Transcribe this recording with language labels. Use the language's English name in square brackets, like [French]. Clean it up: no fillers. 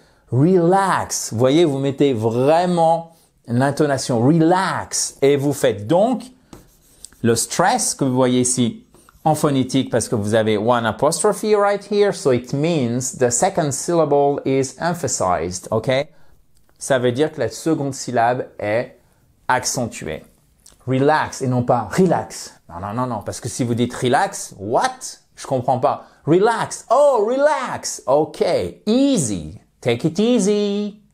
[French] Relax. Vous voyez, vous mettez vraiment l'intonation relax et vous faites donc le stress que vous voyez ici en phonétique parce que vous avez [English] one apostrophe right here. So it means the second syllable is emphasized. Ok. [French] Ça veut dire que la seconde syllabe est accentuée. Relax et non pas relax. Non. Parce que si vous dites relax, what? Je comprends pas. Relax. [English] Oh, relax. Ok. Easy. Take it easy.